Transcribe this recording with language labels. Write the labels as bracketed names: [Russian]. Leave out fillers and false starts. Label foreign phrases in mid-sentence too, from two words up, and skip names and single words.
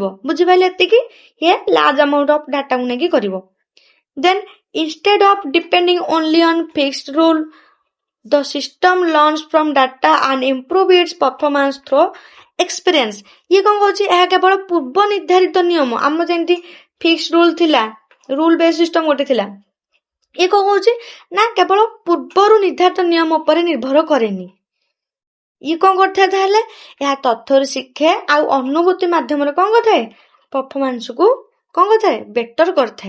[Odia] ବୁଝିପାରିଲେ ଏତିକି, ଇଏ [English] large amount of datakku [Odia] ନେଇକି କରିବ। [English] then instead of depending only on fixed rule the system learns from data and improve its performance through experience। [Odia] ଇଏ କଣ କହୁଛି ଏହା କେବଳ ପୂର୍ବ ନିର୍ଦ୍ଧାରିତ ନିୟମ, ଆମର ଯେମିତି [English] fix rule [Odia] ଥିଲା, [English] rule base system [Odia] ଗୋଟେ ଥିଲା, ଇଏ କଣ କହୁଛି ନା କେବଳ ପୂର୍ବରୁ ନିର୍ଦ୍ଧାରିତ ନିୟମ ଉପରେ ନିର୍ଭର କରେନି। ଇଏ କଣ କରିଥାଏ ତାହେଲେ ଏହା ତଥ୍ୟରୁ ଶିଖେ ଆଉ ଅନୁଭୂତି ମାଧ୍ୟମରେ କଣ କରିଥାଏ ପରଫର୍ମାନ୍ସକୁ କଣ କରିଥାଏ ବେଟର କରିଥାଏ।